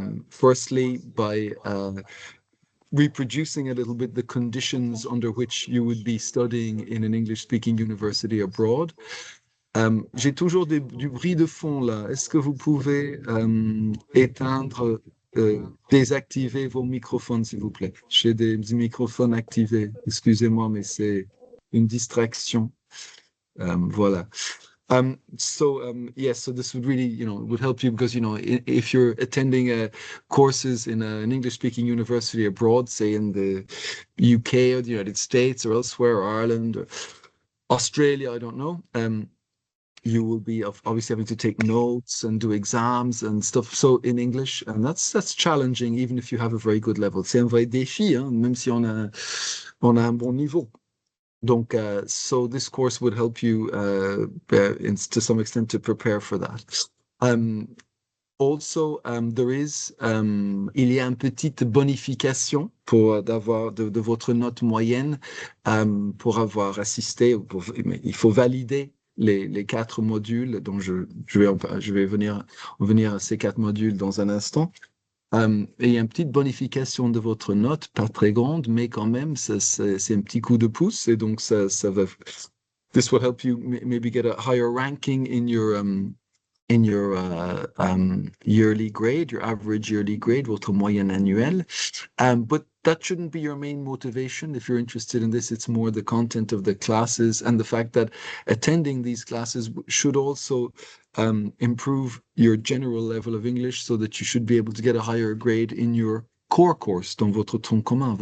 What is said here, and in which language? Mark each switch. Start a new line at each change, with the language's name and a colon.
English: Firstly, by reproducing a little bit the conditions under which you would be studying in an English-speaking university abroad.
French: J'ai toujours du bruit de fond là. Est-ce que vous pouvez éteindre, désactiver vos microphones, s'il vous plaît? J'ai des microphones activés. Excusez-moi, mais c'est une distraction. Voilà.
English: Yes, so this would really, would help you because, if you're attending courses in an English-speaking university abroad, say in the UK or the United States or elsewhere, or Ireland or Australia, I don't know, you will be obviously having to take notes and do exams and stuff so in English, and that's challenging even if you have a very good level.
French: C'est un vrai défi, hein, même si on a un bon niveau.
English: Donc, so this course would help you to some extent to prepare for that.
French: Also, il y a une petite bonification pour d'avoir de votre note moyenne pour avoir assisté. Il faut valider les 4 modules dont je vais venir à ces 4 modules dans un instant. Et il y a une petite bonification de votre note, pas très grande, mais quand même, c'est un petit coup de pouce. Et donc, ça va.
English: This will help you maybe get a higher ranking in your yearly grade, your average yearly grade,
French: votre moyenne annuelle.
English: But that shouldn't be your main motivation. If you're interested in this, it's more the content of the classes and the fact that attending these classes should also improve your general level of English so that you should be able to get a higher grade in your core course,
French: dans votre tronc commun.